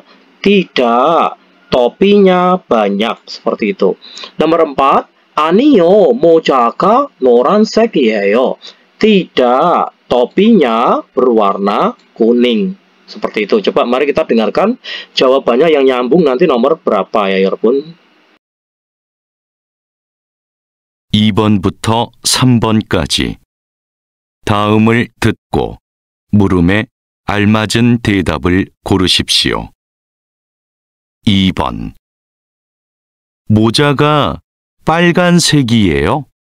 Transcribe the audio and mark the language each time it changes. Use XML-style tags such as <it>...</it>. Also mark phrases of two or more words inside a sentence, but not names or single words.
<id>Tidak, topinya banyak. Seperti itu. Nomor 4,</id> <ko>아니요, 모자가 노란색이에요.</ko> <id>Tidak, topinya berwarna kuning. Seperti itu. Coba mari kita dengarkan jawabannya yang nyambung nanti nomor berapa ya 여러분.</id> <ko>2번부터 3번까지 다음을 듣고 물음에 알맞은 대답을 고르십시오. 2번. 모자가 빨간색이에요?</ko>